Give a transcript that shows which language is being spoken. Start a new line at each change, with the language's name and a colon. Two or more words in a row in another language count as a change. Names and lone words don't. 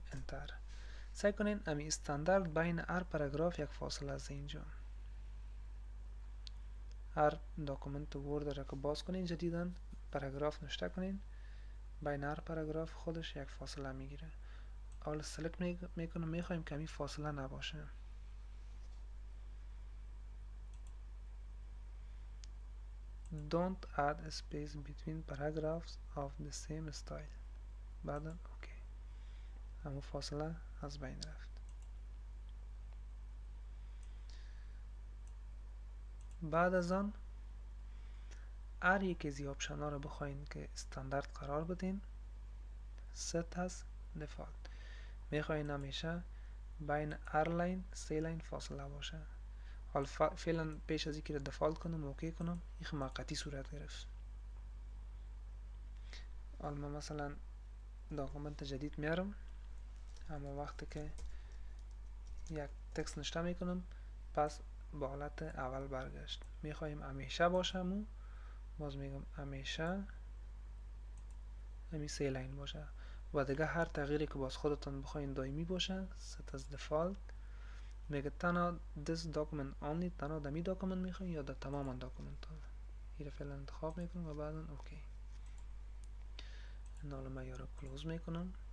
Persian: انتر سعی کنین امی استاندارد بین هر پاراگراف یک فاصله از اینجا. هر داکومنت ورد را که باز کنین جدیدا پاراگراف نشته کنین، بین هر پاراگراف خودش یک فاصله میگیره. اول سلکت میکنم، میخوایم کمی فاصله نباشه.
English: Don't add a space between paragraphs of the same style.
Persian: بعدا اوکی، همون فاصله از بین رفت. بعد از آن هر یک از این آپشن ها رو بخواین که استاندارد قرار بدین
English: set as default.
Persian: میخواین همیشه بین هر لاین 3 لاین فاصله باشه. حالا فعلا پیش از اینکه دفالت کنم اوکی کنم این موقتی صورت گرفت. حالا من مثلا داکومنت جدید میارم، اما وقتی که یک تکست نشته میکنم پس با حالت اول برگشت. میخوایم همیشه باشه، باز میگم همیشه همین 3 لاین باشه و دیگه هر تغییری که باز خودتون بخواین دائمی باشه
English: set as default.
Persian: میگه تنها
English: this document only،
Persian: تنها دمی داکومنت میخواین یا در تمام داکومنت ها. این فعلا انتخاب میکنم و بعدا اوکی. حالا من یارو کلوز میکنم.